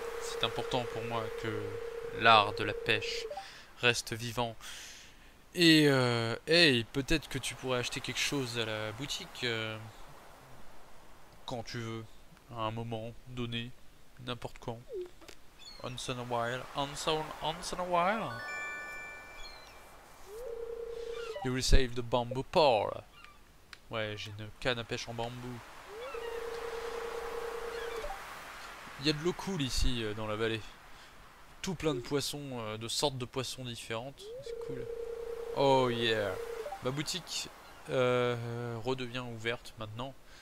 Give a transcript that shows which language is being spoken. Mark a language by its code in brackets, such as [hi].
[fr] c'est important pour moi que l'art de la pêche reste vivant. Et hey, peut-être que tu pourrais acheter quelque chose à la boutique quand tu veux, à un moment donné, n'importe quand. [en] Once in a while, once in a while. You receive the bamboo pole. [fr] Ouais, j'ai une canne à pêche en bambou. Il y a de l'eau cool ici dans la vallée. Tout plein de poissons, de sortes de poissons différentes. C'est cool. [en] Oh yeah. [fr] Ma boutique redevient ouverte maintenant.